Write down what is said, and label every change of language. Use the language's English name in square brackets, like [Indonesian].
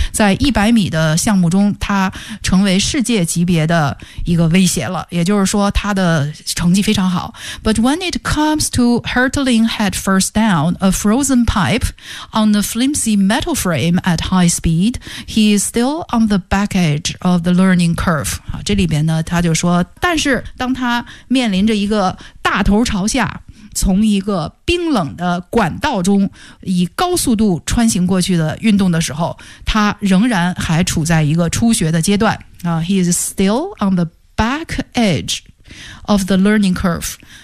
[Chinese] 在100米的项目中，他成为世界级别的一个威胁了，也就是说他的成绩非常好。 [English] But when it comes to hurtling head first down a frozen pipe on a flimsy metal frame at high speed, he is still on the back edge of the learning curve. [Chinese] 这里边呢，他就说，但是当他面临着一个大头朝下从一个冰冷的管道中以高速度穿行过去的运动的时候，他仍然还处在一个初学的阶段。 [English] He is still on the back edge of the learning curve.